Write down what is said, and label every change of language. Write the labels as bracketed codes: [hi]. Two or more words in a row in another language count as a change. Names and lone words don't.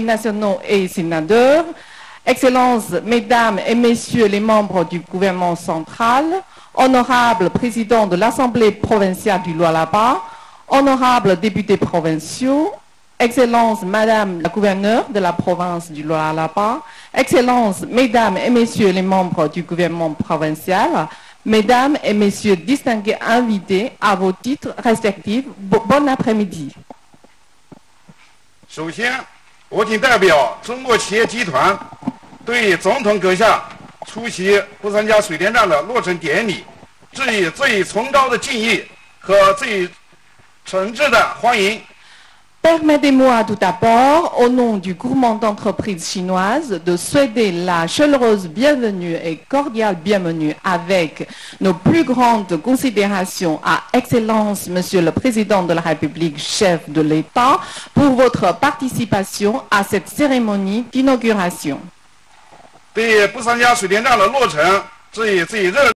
[fr] nationaux et sénateurs, Excellences, Mesdames et Messieurs les membres du gouvernement central, honorables présidents de l'Assemblée provinciale du Lualaba, honorables députés provinciaux, Excellences, Madame la gouverneure de la province du Lualaba, Excellences, Mesdames et Messieurs les membres du gouvernement provincial, Mesdames et Messieurs distingués invités à vos titres respectifs, bon après-midi. [zh] 首先，我谨代表中国企业集团对总统阁下出席不参加水电站的落成典礼致以最崇高的敬意和最诚挚的欢迎。 [fr] Permettez-moi tout d'abord, au nom du groupement d'entreprises chinoises, de souhaiter la chaleureuse bienvenue et cordiale bienvenue avec nos plus grandes considérations à Excellence, Monsieur le Président de la République, chef de l'État, pour votre participation à cette cérémonie d'inauguration. [zh] 对不参加水电站的落成致以最热